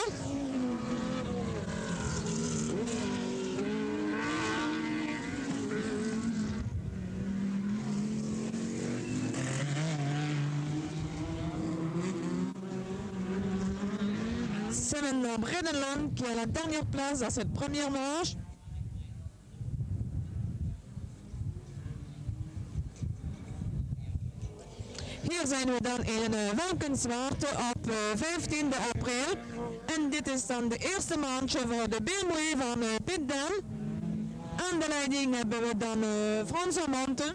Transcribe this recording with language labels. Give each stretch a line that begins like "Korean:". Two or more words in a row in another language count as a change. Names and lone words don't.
French: C'est maintenant Bredenland qui a la dernière place dans cette première manche.
Dutch: Hier zijn we dan in Valkenswaard op 15 april. En dit is dan de eerste manche voor de BMW van Pitdam. Aan de leiding hebben we dan François Montagne.